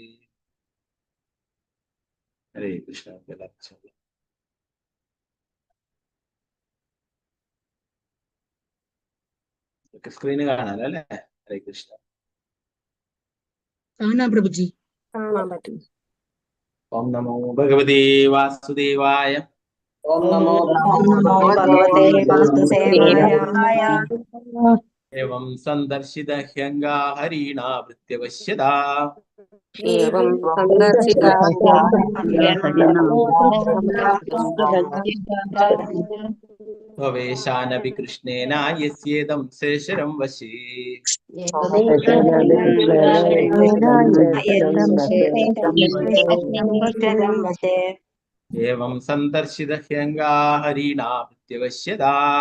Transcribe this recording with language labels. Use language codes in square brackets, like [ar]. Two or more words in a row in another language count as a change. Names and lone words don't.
[ml] ഹരേ കൃഷ്ണ. സ്ക്രീന് കാണാലോ അല്ലേ? ഹരേ കൃഷ്ണ. കാണാം പ്രഭുജി. കാണാൻ പറ്റും. [sa] ഓം നമോ ഭഗവതേ വാസുദേവായ. ഓം നമോ ഭഗവതേ വാസുദേവായ. एवं संदर्शित ह्यंगा हरिणा वृत्यवश्यदा एवं संदर्शिता स्ववेशानपि कृष्णेन यस्येदं शेषरं वशे एवं संदर्शित ह्यंगा हरिणा वृत्यवश्यदा